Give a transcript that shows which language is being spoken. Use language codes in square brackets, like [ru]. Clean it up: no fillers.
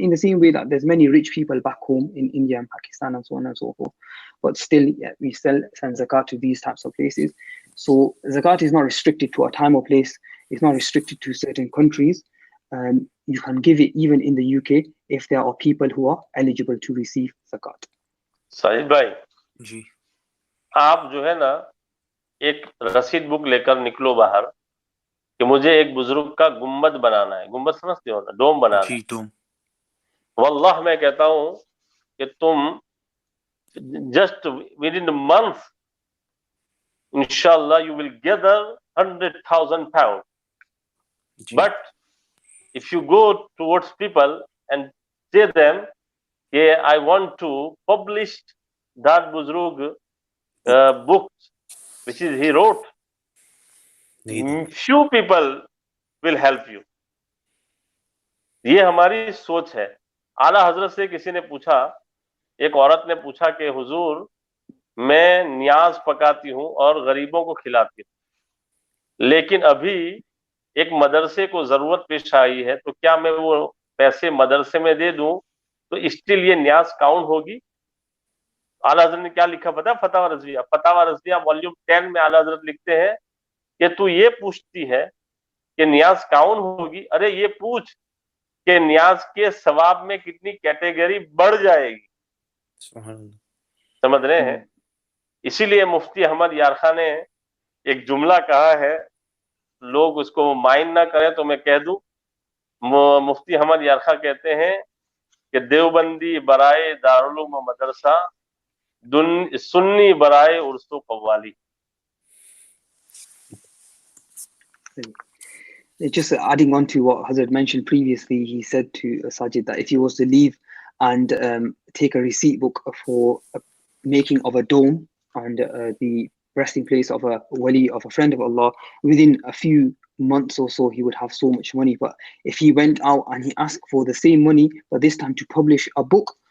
[en] In the same way that there's many rich people back home in India and Pakistan and so on and so forth, but still, we still send zakat to these types of places. So zakat is not restricted to a time or place. It's not restricted to certain countries. You can give it even in the UK if there are people who are eligible to receive zakat. [hi] Sahib भाई जी, आप जो है ना एक रसीद book लेकर निकलो बाहर कि मुझे एक बुजुर्ग का गुम्बद बनाना है। गुम्बद समझते हो ना, डोम बनाना है। जी, तुम वल्लाह मैं कहता हूं कि तुम [en] just within a month, inshallah, you will gather 100,000 pounds. [hi] Ji, [en] But if you go towards people and say them, yeah, I want to publish that Buzrug book, which is he wrote, [hi] नहीं [en] few people will help you. [hi] ये हमारी सोच है। आला हजरत से किसी ने पूछा, एक औरत ने पूछा कि हुजूर, मैं न्याज पकाती हूँ और गरीबों को खिलाती हूँ, लेकिन अभी एक मदरसे को जरूरत पेश आई है, तो क्या मैं वो पैसे मदरसे में दे दूं तो स्टिल ये न्याज काउंट होगी? आला हजरत ने क्या लिखा पता है? फतावा रज़विया वॉल्यूम 10 में आला हजरत लिखते हैं कि तू ये पूछती है कि न्याज काउंट होगी, अरे ये पूछ कि न्याज के सवाब में कितनी कैटेगरी बढ़ जाएगी। समझ रहे हैं? इसीलिए मुफ्ती अहमद यार खान ने एक जुमला कहा है, लोग उसको माइंड ना करें तो मैं कह दूं। मुफ्ती अहमद यार खान कहते हैं कि देवबंदी बराए दारुल मदरसा, सुन्नी बराए उर्सो qawwali. [en] Just adding on to what Hazrat mentioned previously, he said to Sajid that if he was to leave and take a receipt book for making of a dome and the resting place of a wali, of a friend of Allah, within a few months or so, he would have so much money. But if he went out and he asked for the same money, but this time to publish a book